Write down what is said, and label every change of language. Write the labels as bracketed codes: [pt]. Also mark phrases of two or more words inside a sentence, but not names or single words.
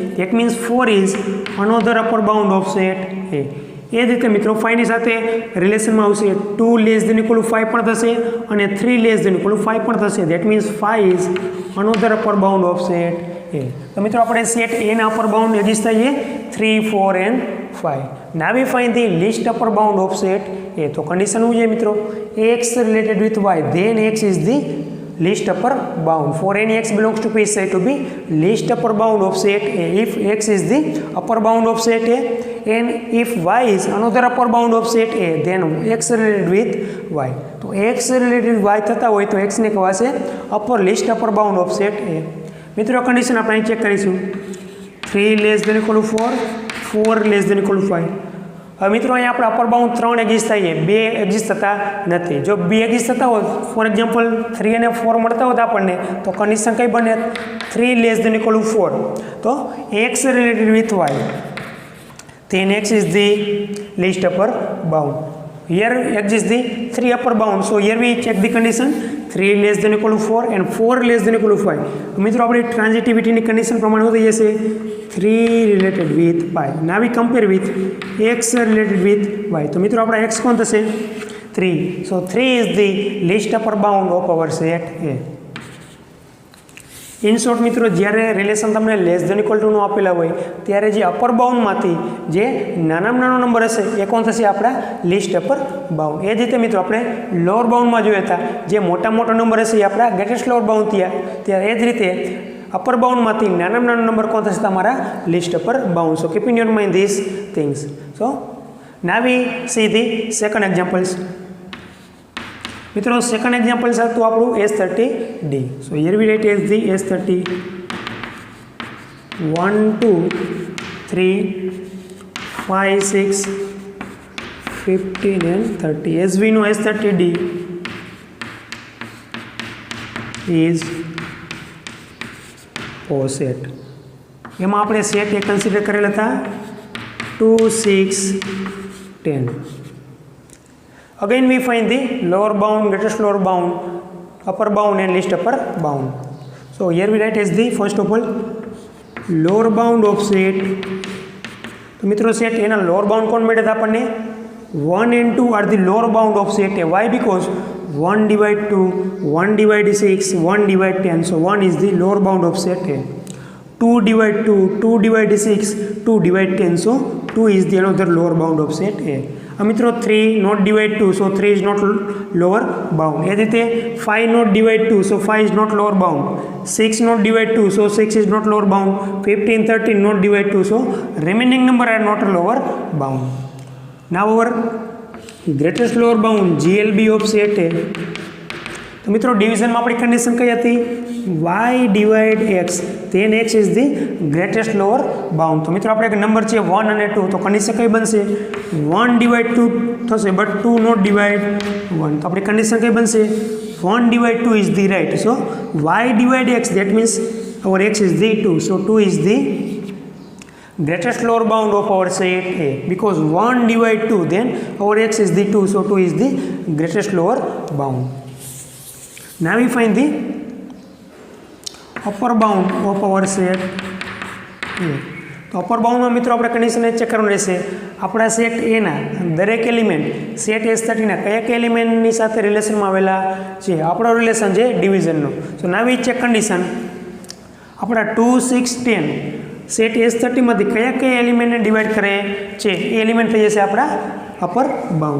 [en] that means 4 is another upper bound of set A. [gu] એ જ રીતે મિત્રો 5 ની સાથે રિલેશનમાં આવશે 2 [en] less than equal to [gu] 5 પણ થશે અને 3 [en] less than equal to [gu] 5 પણ થશે. [en] that means 5 is another upper bound of set A. [gu] તો મિત્રો આપણે સેટ A ના [en] upper bound [gu] એક્ઝિસ્ટ થાય છે 3, 4 and 5. [en] Now we find the least upper bound of set A. [gu] તો કન્ડિશન શું છે મિત્રો? [en] X related with Y, then X is the least upper bound. For any X belongs to P is said to be least upper bound of set A. If X is the upper bound of set A and if Y is another upper bound of set A, then X related with Y. [gu] તો [en] X related with Y [gu] થતા હોય તો X ને કહેવાશે [en] upper least upper bound of set A. [gu] મિત્રો કન્ડિશન આપણે અહીં ચેક કરીશું. [en] 3 less than equal to 4, 4 less than equal to 5. [gu] હવે મિત્રો અહીંયા આપણે [en] upper bound [gu] 3 એક્ઝિસ્ટ થાય છે, 2 એક્ઝિસ્ટ થતા નથી. જો 2 એક્ઝિસ્ટ થતા હોય, [en] for example [gu] 3 અને 4 મળતા હોત આપણને, તો કન્ડિશન કઈ બને? [en] 3 less than equal to 4. તો x related with y, then x is the least upper bound. Here exists the 3 upper bound. So here we check the condition. 3 less than equal to 4 and 4 less than equal to 5. [gu] મિત્રો આપણી ટ્રાન્ઝિટિવિટીની કન્ડિશન પ્રમાણે શું થઈ જશે? [en] 3 related with y. Now we compare with x related with y. [gu] તો મિત્રો આપણા x કોણ થશે? 3. [en] So 3 is the least upper bound of our set A. [gu] ઇન શોર્ટ મિત્રો, જ્યારે રિલેશન તમને [en] less than equal toનું [gu] આપેલા હોય ત્યારે જે [en] upper boundમાંથી [gu] જે નાનામાં નાનો નંબર હશે એ કોણ થશે? [en] આપણા least upper bound. [gu] એ જ રીતે મિત્રો આપણે [en] lower boundમાં [gu] જોયા હતા, જે મોટા મોટો નંબર હશે એ આપણા [en] greatest lower bound [gu] થયા. ત્યારે એ જ રીતે [en] upper boundમાંથી [gu] નાનામાં નાનો નંબર કોણ થશે? [en] તમારા least upper bound. so keep in your mind this things. so now we see the second examples. [gu] મિત્રો [en] second example [gu] છે તો આપણું S30D. [en] so here we write as the S30 1, 2, 3, 5, 6, 15 and 30. As we know S30D is પોસેટ. [gu] એમાં આપણે સેટ એ કન્સિડર કરેલા હતા 2, 6, 10. [en] Again we find the lower bound, greatest lower bound, upper bound and least upper bound. So here we write as the first of all lower bound of set. [gu] તો મિત્રો સેટ એના [en] lower bound [gu] કોણ મળે આપણને [en] 1 and 2 are the lower bound of set A. Why? Because 1 divide 2, 1 divide 6, 1 divide 10. So 1 is the lower bound of set A. 2 divide 2, 2 divide 6, 2 divide 10. So 2 is the another lower bound of set A. મિત્રો 3 not divide 2, so 3 is not lower bound. [gu] એ રીતે 5 not divide 2, so 5 is not lower bound. [en] 6 not divide 2, so 6 is not lower bound. 15, 13 not divide 2, so remaining number are not lower bound. Now our greatest lower bound GLB of set A. [gu] તો મિત્રો ડિવિઝનમાં આપણી કન્ડિશન કઈ હતી [en] y divide x, then x is the greatest lower bound. [gu] તો મિત્રો આપણે એક નંબર છે 1 અને 2, તો કન્ડિશન કઈ બનશે 1 ડિવાઇડ 2 થશે [en] but 2 not divide 1. [gu] તો આપણી કન્ડિશન કઈ બનશે [en] 1 divide 2 is the right. So y ડિવાઇડ x, that means our x is the 2. So 2 is the greatest lower bound of our set A. Because 1 divide 2, then our x is the 2. So 2 is the greatest lower bound. Now we find the upper bound of our set A. [gu] તો [en] upper boundમાં [gu] મિત્રો આપણે કન્ડિશન એ ચેક કરવાનું રહેશે આપણા સેટ એના દરેક એલિમેન્ટ સેટ S30ના કયા કયા એલિમેન્ટની સાથે રિલેશનમાં આવેલા છે. આપણો રિલેશન છે ડિવિઝનનો. [en] so now we check condition [gu] આપણા 2, 6, 10 સેટ S30માંથી કયા કયા એલિમેન્ટને ડિવાઈડ કરે છે એ એલિમેન્ટ થઈ જશે આપણા [en] upper bound.